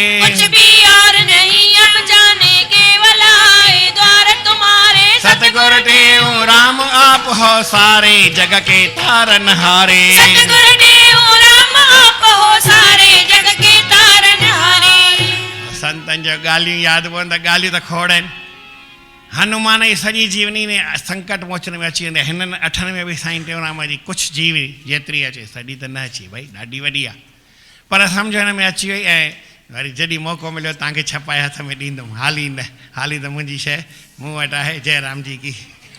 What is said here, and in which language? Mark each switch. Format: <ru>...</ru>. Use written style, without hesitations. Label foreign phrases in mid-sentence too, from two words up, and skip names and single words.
<hi>कुछ भी और नहीं हम जाने केवल आए द्वार तुम्हारे, सतगुरु देव राम आप हो सारे जग के तारन हारे, सतगुरु देव राम आप हो सारे जग के तारन हारे।</hi> <sd>संतन जो ॻाल्हियूं यादि पवनि त ॻाल्हियूं त खोड़ आहिनि। हनुमान जी सॼी जीवनी में संकट मोचन में अची वेंदे, हिननि 8 में बि साईं टेऊंराम जी कुझु जीवनी जेतिरी अचे, सॼी त न अची भई, ॾाढी वॾी आहे, पर सम्झो हिन में अची वई। ऐं वरी जॾहिं मौक़ो मिलियो तव्हांखे छपाए हथ में ॾींदुमि, हाली न हाली त मुंहिंजी शइ मूं वटि आहे।</sd> <hi>जय राम जी की।</hi>